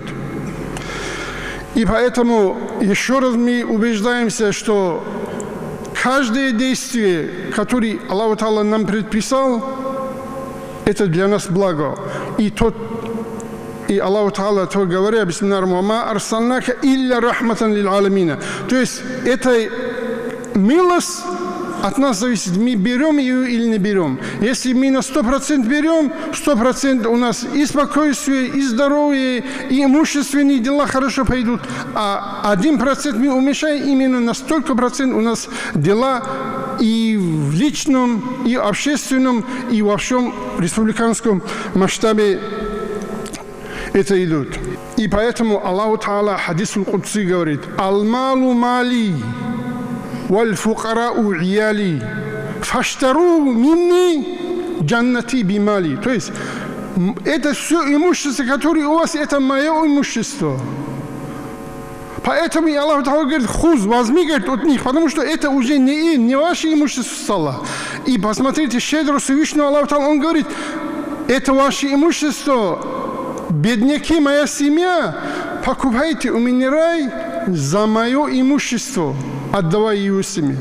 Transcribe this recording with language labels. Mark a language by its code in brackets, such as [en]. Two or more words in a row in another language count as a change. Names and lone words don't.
[ru] И поэтому еще раз мы убеждаемся, что каждое действие, которое Аллах Та'ала нам предписал, это для нас благо. И Аллах Та'ала то говоря: [ar] «بسم الله ما أرسلناك إلا رحمة للعالمين». [ru] То есть это милость от нас зависит, мы берем ее или не берем. Если мы на 100% берем, 100% у нас и спокойствие, и здоровье, и имущественные дела хорошо пойдут. А 1% мы уменьшаем, именно на столько процентов у нас дела и в личном, и общественном, и во всем республиканском масштабе это идут. И поэтому Аллах Та'ала [ar] حديث القدسي [ru] говорит: [ar] «المال مالي والفقراء عيالي فاشتروا مني جنتي بمالي». [ru] То есть это все имущество, которое у вас, это мое имущество. Поэтому Аллах Та'ала говорит: «Хуз, возьми, говорит, от них», потому что это уже не ваше имущество стало. И посмотрите, щедро Всевышнего Аллах Та'ала, он говорит: это ваше имущество, бедняки, моя семья, покупайте у меня рай за мое имущество, отдавая его семье.